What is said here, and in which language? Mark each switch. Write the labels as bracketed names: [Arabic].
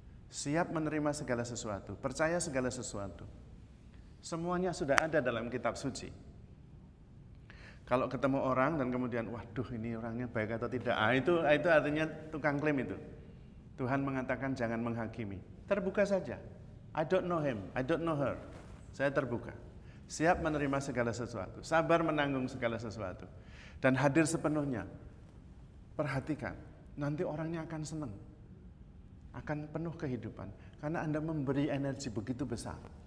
[Indonesian] Siap menerima segala sesuatu, percaya segala sesuatu. Semuanya sudah ada dalam kitab suci. Kalau ketemu orang dan kemudian, waduh ini orangnya baik atau tidak, itu artinya tukang klaim itu. Tuhan mengatakan jangan menghakimi, terbuka saja. [English] I don't know him, I don't know her. [Indonesian] Saya terbuka, siap menerima segala sesuatu, sabar menanggung segala sesuatu, dan hadir sepenuhnya. Perhatikan, nanti orangnya akan senang, akan penuh kehidupan, karena Anda memberi energi begitu besar.